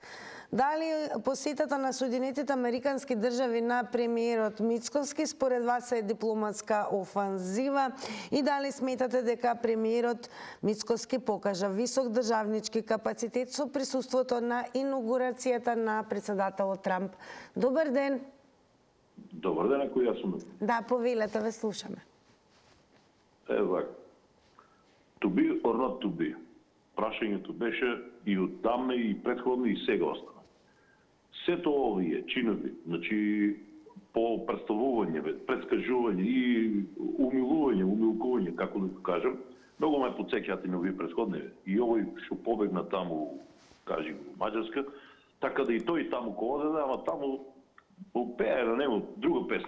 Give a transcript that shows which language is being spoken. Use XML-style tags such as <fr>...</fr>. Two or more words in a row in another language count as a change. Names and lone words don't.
<mk>Дали посетата на Соединетите Американски држави на премиерот Мицкоски според вас е дипломатска офанзива и дали сметате дека премиерот Мицкоски покажа висок државнички капацитет со присуството на инаугурацијата на председателот Трамп? Добар ден. Добар ден, ако јас сум. Да, повелете, ве слушаме. Ева,</mk> <en>to be or not to be.</en> <mk>Прашањето беше и оддамна, и претходно, и сега остана. сето овие чинови, значи по представување, предскажување и умилкување, како да кажам, многу ме подсеќаат и на овие претходни. И овој што побегна таму, кажи во Маđarска, така да и тој таму ко оде, ама таму пее на него друга песна.</mk>